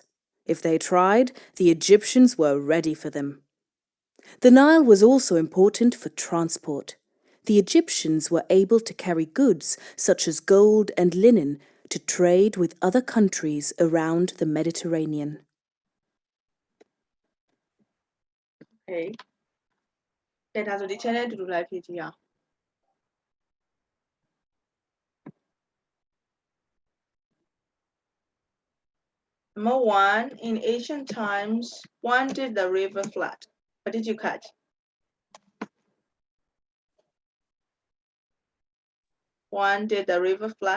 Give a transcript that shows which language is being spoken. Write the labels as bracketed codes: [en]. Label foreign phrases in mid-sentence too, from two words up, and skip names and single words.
[en] If they tried, the Egyptians were ready for them. The Nile was also important for transport. The Egyptians were able to carry goods such as gold and linen to trade with other countries around the Mediterranean. Okay. [my] ကဲဒါဆိုဒီ channel တူတူလိုက်ဖြည့်ကြည့်အောင် [en] Number 1, in ancient times, one did the river flood. What did you catch? One did the river flood.